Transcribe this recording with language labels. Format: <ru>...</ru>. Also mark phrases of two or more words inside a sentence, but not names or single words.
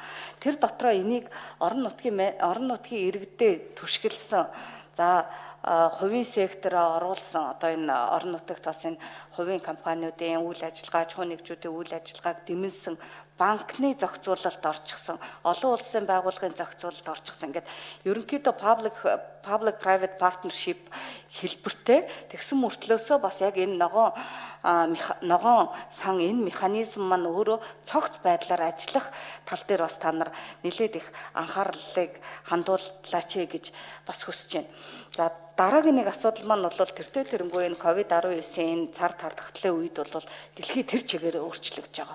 <mn>Тэр дотроо энийг орон нутгийн иргэдэд түшгэлсэн. За хувийн сектороо оруулсан одоо энэ орон нутагт бас энэ хувийн компаниудын үйл ажиллагаа, аж ахуйн нэгжүүдийн үйл ажиллагааг дэмжсэн банкны зохицуулалт орчихсон, олон улсын байгууллагын зохицуулалт орчихсон. Ингээд ерөнхийдөө</mn> <en>public private partnership</en> <mn>хэлбэртэй тэгсэн мөртлөөсөө бас яг энэ ногоон сан энэ механизм маань өөрөө цогц байдлаар ажиллах тал дээр бас та нар нэлээд их анхаарлыг хандууллаач гэж бас хүсэж байна. За дараагийн нэг асуудал маань бол тэртээ тэрнгүй энэ COVID-19-ийн цар тартагтлын үед бол дэлхий тэр чигээрээ өөрчлөгдөж байгаа.</mn>